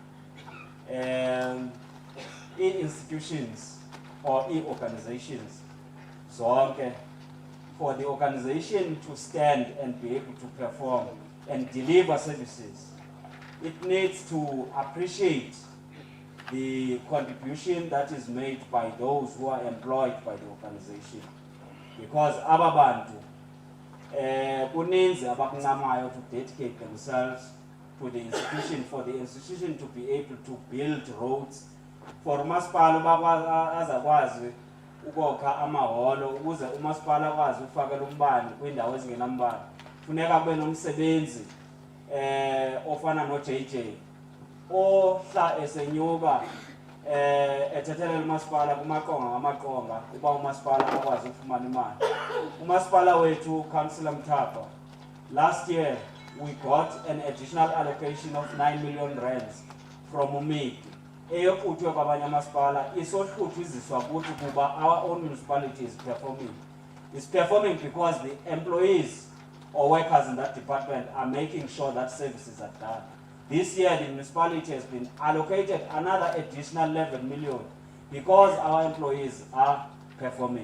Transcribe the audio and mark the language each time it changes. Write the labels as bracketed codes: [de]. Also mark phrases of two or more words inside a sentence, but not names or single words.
[en] institutions or organizations, so for the organization to stand and be able to perform and deliver services, it needs to appreciate the contribution that is made by those who are employed by the organization. Because [xh] ababantu, kuninzi abakuncamayo [en] to dedicate themselves to the institution, for the institution to be able to build roads, for [xh] umasipala azakwazi ukokha amaholo, ukuze umasipala akwazi ukufakela umbane kwindawo ezingenambane. Funeka kube nomsebenzi ofana no JJ ohla esenyuka ethethelela umasipala kumaqonga ngamaqonga kuba umasipala akwazi ukufumana imali. Umasipala wethu Councillor Mthapa, [en] last year we got an additional allocation of 9 million rands from UMIC [xh] eyokuthwe kwabanye amasipala isohluthiziswa kuthi kuba [en] our own municipality is performing. It's performing because the employees or workers in that department are making sure that services are done. This year, the municipality has been allocated another additional 11 million because our employees are performing.